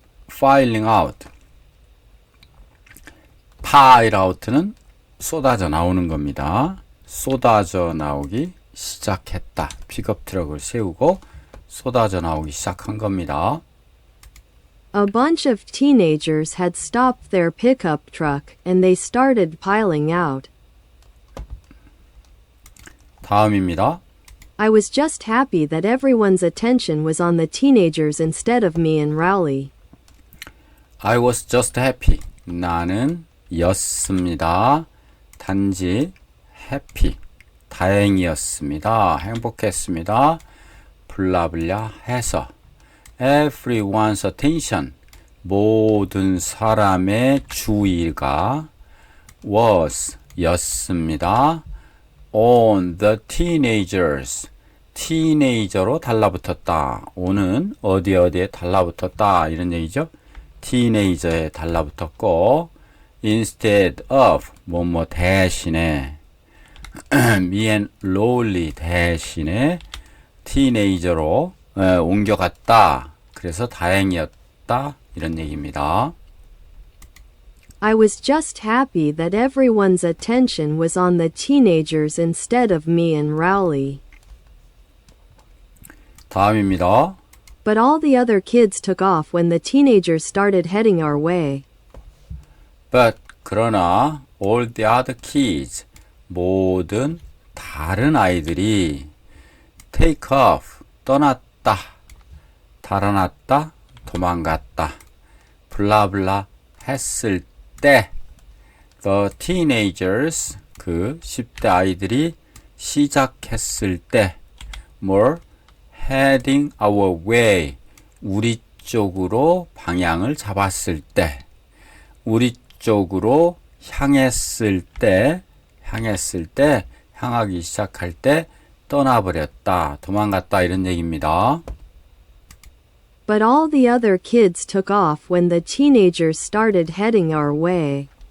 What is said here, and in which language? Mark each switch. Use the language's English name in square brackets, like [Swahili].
[English] filing out pile out [Korean] 는 쏟아져 나오는 겁니다. 쏟아져 나오기 시작했다. 픽업 트럭을 세우고 쏟아져 나오기 시작한 겁니다. [English] A bunch of teenagers had stopped their pickup truck and they started piling out. [Korean] 다음입니다. [English] I was just happy that everyone's attention was on the teenagers instead of me and Rowley. I was just happy. [Korean] 나는 였습니다. 단지 happy. 다행이었습니다. 행복했습니다. 블라블라 해서 [English] everyone's attention [Korean] 모든 사람의 주의가 was 였습니다. [English] on the teenagers teenager로 [Korean] 달라붙었다. on은 어디에 달라붙었다 이런 얘기죠. teenager에 달라붙었고 [English] instead of [Korean] 뭐뭐 대신에 [English] me and Lolly [Korean] 대신에 티네이저로 옮겨갔다. 그래서 다행이었다. 이런 얘기입니다. [English] I was just happy that everyone's attention was on the teenagers instead of me and Rowley. [Korean] 다음입니다. [English] But all the other kids took off when the teenagers started heading our way. But [Korean] 그러나 [English] all the other kids [Korean] 모든 다른 아이들이 [English] take off [Korean] 떠났다, 달아났다, 도망갔다, 블라블라 했을 때 [English] the teenagers [Korean] 그 10대 아이들이 시작했을 때 [English] more heading our way [Korean] 우리 쪽으로 방향을 잡았을 때 우리 쪽으로 향했을 때 향하기 시작할 때 떠나버렸다 도망갔다 이런 얘기입니다. [English] But all the other kids took off when the teenagers started heading our way.